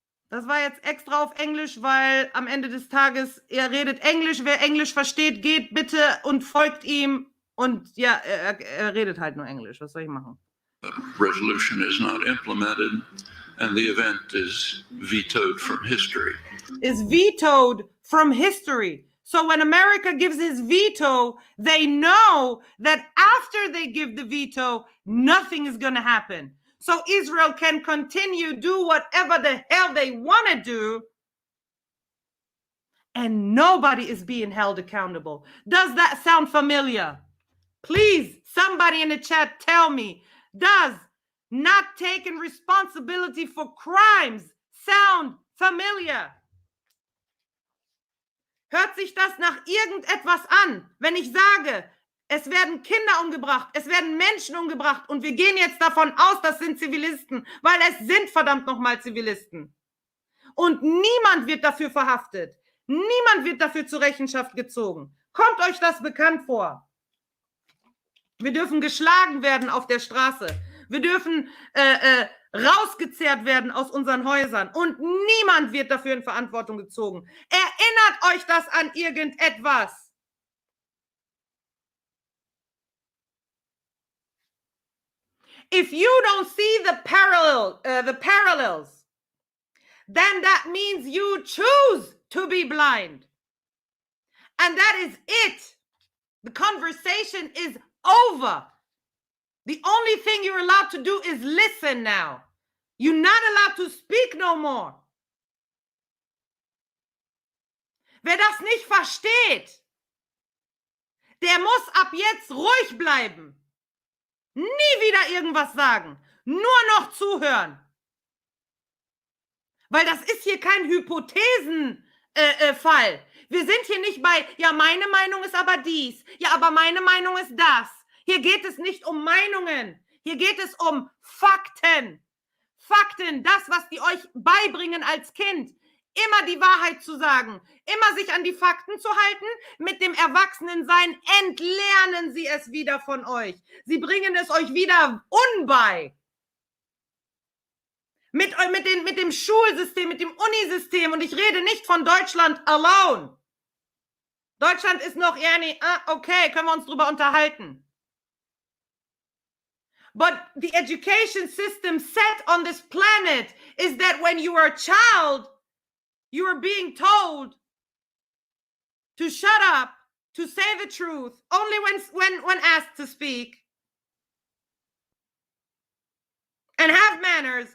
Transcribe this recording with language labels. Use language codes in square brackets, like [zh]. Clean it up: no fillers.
[de] Das war jetzt extra auf Englisch, weil am Ende des Tages, er redet Englisch. Wer Englisch versteht, geht bitte und folgt ihm. Und ja, er redet halt nur Englisch. Was soll ich machen? [en] The resolution is not implemented and the event is vetoed from history. Is vetoed from history. So when America gives his veto, they know that after they give the veto, nothing is going to happen. So Israel can continue, do whatever the hell they want to do, and nobody is being held accountable. Does that sound familiar? Please, somebody in the chat tell me, does not taking responsibility for crimes sound familiar? [de] Hört sich das nach irgendetwas an, wenn ich sage, es werden Kinder umgebracht, es werden Menschen umgebracht und wir gehen jetzt davon aus, das sind Zivilisten, weil es sind verdammt nochmal Zivilisten. Und niemand wird dafür verhaftet. Niemand wird dafür zur Rechenschaft gezogen. Kommt euch das bekannt vor? Wir dürfen geschlagen werden auf der Straße. Wir dürfen rausgezerrt werden aus unseren Häusern. Und niemand wird dafür in Verantwortung gezogen. Erinnert euch das an irgendetwas? [en] If you don't see the parallels, then that means you choose to be blind. And that is it. The conversation is over. The only thing you're allowed to do is listen now. You're not allowed to speak no more. [de] Wer das nicht versteht, der muss ab jetzt ruhig bleiben. Nie wieder irgendwas sagen. Nur noch zuhören. Weil das ist hier kein Hypothesenfall. Wir sind hier nicht bei, ja, meine Meinung ist aber dies. Ja, aber meine Meinung ist das. Hier geht es nicht um Meinungen. Hier geht es um Fakten. Fakten, das, was die euch beibringen als Kind. Immer die Wahrheit zu sagen. Immer sich an die Fakten zu halten. Mit dem Erwachsenensein entlernen sie es wieder von euch. Sie bringen es euch wieder unbei. Mit dem Schulsystem, mit dem Unisystem. Und ich rede nicht von Deutschland [en] alone. [de] Deutschland ist noch eher nicht, okay, können wir uns drüber unterhalten. [en] But the education system set on this planet is that when you are a child, you are being told to shut up, to say the truth, only when asked to speak, and have manners.